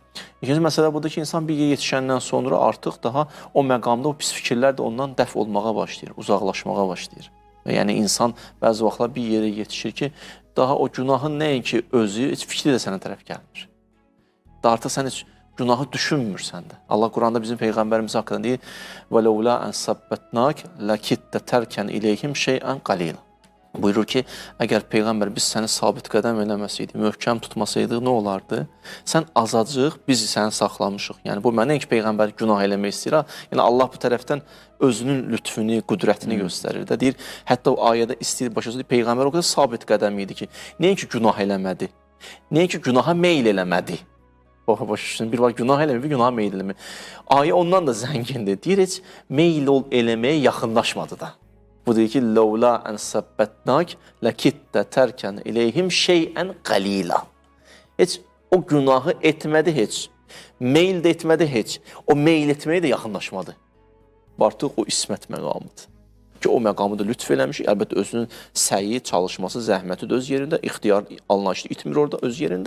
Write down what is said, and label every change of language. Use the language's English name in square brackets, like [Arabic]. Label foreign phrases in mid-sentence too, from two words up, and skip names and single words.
[Azerbaijani] İkinci məsələ budur ki, insan bir yerə yetişəndən sonra artıq daha o məqamda o pis fikirlər də ondan dəf olmağa başlayır, uzaqlaşmağa başlayır. Yəni insan bəzi vaxtlar bir yerə yetişir ki, daha o günahın nəinki özü, heç fikri də sənə tərəf gəlmir. Artıq sən heç günahı düşünmürsən də. Allah Quranda bizim Peyğəmbərimiz haqqında deyir: [Arabic] وَلَوْلَا أَنْ سَبَّتْنَاكَ لَكِدْتَ تَرْكَنْ إِلَيْهِمْ شَيْئًا قَلِيلًا. [Azerbaijani] Buyurur ki, əgər Peyğəmbər biz səni sabit qədəm eləməsəydik, möhkəm tutmasaydıq, nə olardı? Sən azacıq, biz səni saxlamışıq. Yəni, bu mənə ki, Peyğəmbər günah eləmək istəyir. Yəni, Allah bu tərəfdən özünün lütfünü, qüdrətini göstərir də. Deyir, hətta o ayədə istəyir, başa deyir, Peyğəmbər o qədər sabit qədəm idi ki, nəyə ki, günah eləmədi? Nəyə ki, günaha meyl eləmədi? Bir var, günah eləmir, bir günaha meyl eləmir. Ayə ondan da zəngindir. Deyir, heç meyl eləməyə yaxınlaşmadı da. Bu deyir ki, [Arabic] لَوْلَا أَنْ سَبَّتْنَاكَ لَكِدْتَ تَرْكَنْ إِلَيْهِمْ شَيْئًا قَلِيلًا. [Azerbaijani] Heç o günahı etmədi heç, meyl də etmədi heç, o meyl etməyə də yaxınlaşmadı. Artıq o ismət məqamıdır. Ki, o məqamı da lütf eləmiş, əlbəttə özünün səyi, çalışması, zəhməti də öz yerində, ixtiyar anlayışı itmir orada öz yerində.